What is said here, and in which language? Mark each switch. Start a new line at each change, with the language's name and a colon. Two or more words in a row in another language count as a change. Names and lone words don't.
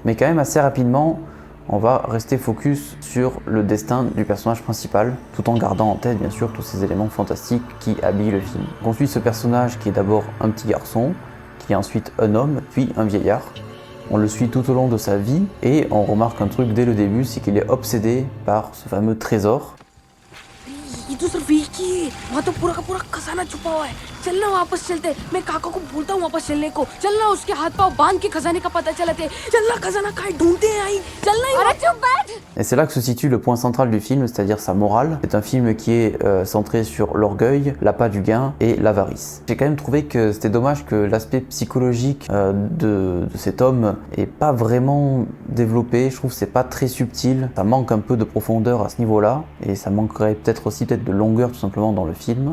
French: Mais quand même assez rapidement, on va rester focus sur le destin du personnage principal, tout en gardant en tête bien sûr tous ces éléments fantastiques qui habillent le film. On suit ce personnage qui est d'abord un petit garçon, qui est ensuite un homme, puis un vieillard. On le suit tout au long de sa vie et on remarque un truc dès le début, c'est qu'il est obsédé par ce fameux trésor.
Hindi: itu सिर्फ एक ही है, वहाँ तो पूरा का पूरा खजाना छुपा हुआ है। चलना वापस चलते, मैं काका को बोलता हूँ वापस चलने को। चलना उसके हाथ पांव बांध के खजाने का पता चलाते। चलना खजाना कहाँ ढूंढते हैं आई। चलना ही। अरे चुप बैठ।
French: Et c'est là que se situe le point central du film, c'est-à-dire sa morale. C'est un film qui est centré sur l'orgueil, l'appât du gain et l'avarice. J'ai quand même trouvé que c'était dommage que l'aspect psychologique de cet homme est pas vraiment développé. Je trouve que c'est pas très subtil. Ça manque un peu de profondeur à ce niveau-là et ça manquerait peut-être de longueur tout simplement dans le film.